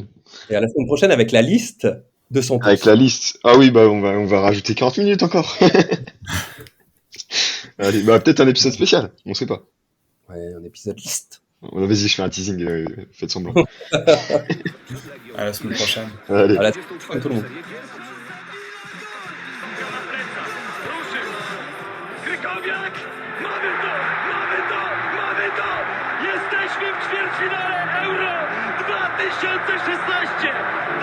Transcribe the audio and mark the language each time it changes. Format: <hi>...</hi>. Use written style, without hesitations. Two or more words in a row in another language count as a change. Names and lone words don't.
<fr>Et à la semaine prochaine avec la liste de Santos. Avec la liste. Ah oui, bah on va rajouter 40 minutes encore. Allez, bah, peut-être un épisode spécial, on sait pas. Ouais, un épisode liste. Vas-y, je fais un teasing, faites semblant. À la semaine prochaine. Allez. Voilà, 24 tout le monde.</fr> <pl>serii pierwszej. Ruszył. Krykowiak! Mamy to! Mamy to! Mamy to! Jesteśmy w ćwierćfinale Euro 2016!</pl>